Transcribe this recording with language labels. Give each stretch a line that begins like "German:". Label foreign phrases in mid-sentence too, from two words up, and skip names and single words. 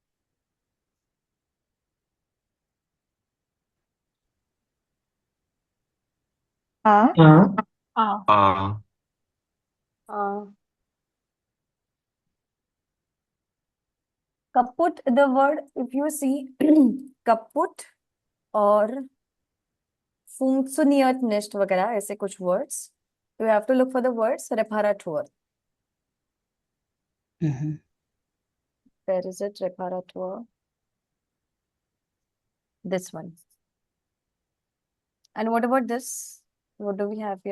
English: A. Ah. Kaput, the word, if you see kaput or
German: funktioniert nicht
Hindi: वगैरह ऐसे कुछ
English: words, you have to look for the words Reparatur. Mhm. Where is it? Reparatur. This one. And what about this? What do we have here?